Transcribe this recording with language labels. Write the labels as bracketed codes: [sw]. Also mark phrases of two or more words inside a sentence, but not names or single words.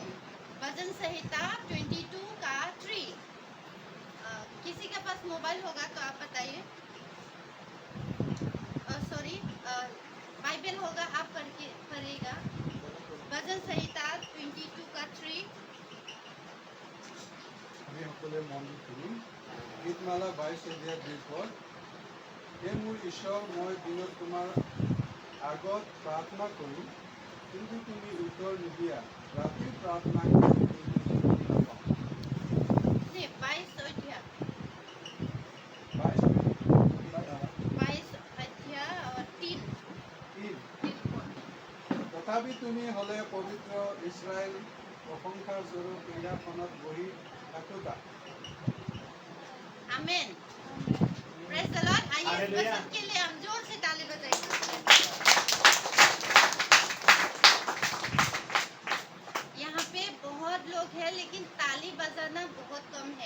[hi] भजन संहिता 22 का 3। किसी के पास मोबाइल होगा तो आप बताइए। सॉरी, बाइबल होगा, आप पढ़िएगा। भजन संहिता 22 का 3। [as] আমি সকলোৱে মন দিম। গীতমালা 22 অধ্যায় 2 পদ। হে মোৰ ঈশ্বৰ, মই দিনত তোমাৰ আগত প্ৰাৰ্থনা কৰোঁ, কিন্তু তুমি উত্তৰ নিদিয়া। ৰাতি প্ৰাৰ্থনা কৰোঁ, কিন্তু শুনি নাপাওঁ। 22 অধ্যায় 22 [hi] और 3। [as] তথাপি তুমি হ'লে পবিত্ৰ ইছৰাইল প্ৰশংসাৰ স্বৰূপ সিংহাসনত বহি থাকোতা। [hi] आमीन। [en] Praise the Lord. [hi] आइए इस वचन के लिए हम जोर से ताली बजाएंगे। यहाँ पे बहुत लोग हैं लेकिन ताली बजाना बहुत कम है।